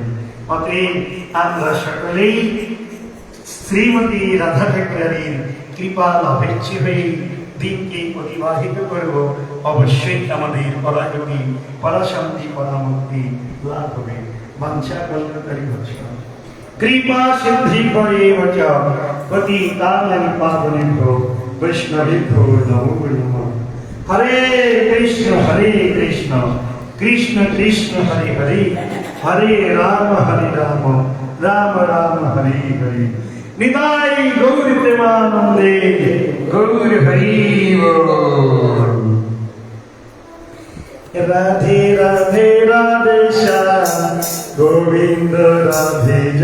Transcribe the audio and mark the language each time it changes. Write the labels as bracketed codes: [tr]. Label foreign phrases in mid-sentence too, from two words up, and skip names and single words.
[bn] অতএব আমরা সকলেই শ্রীমতী রাধা ঠাকুরানীর কৃপা লাভেচ্ছি হয়ে দিনকে অতিবাহিত করব। অবশ্যই আমাদের পরাগতি, পরাশান্তি, পরামুক্তি লাভ হবে। [sa] বাঞ্ছা কল্পকারী হচ্ছে কৃপা সিদ্ধি ভয়েব চ পতিতানাং পাবনেভ্যো বৈষ্ণবেভ্যো নমো নমঃ। হরে কৃষ্ণ কৃষ্ণ কৃষ্ণ হরে হরে, হরে রাম রাম রাম হরে হরে। [bn] নিতাই গৌর প্রেমানন্দে, গৌর হরি বল। রাধে রাধে রাধে শ্যাম গোবিন্দ রাধে।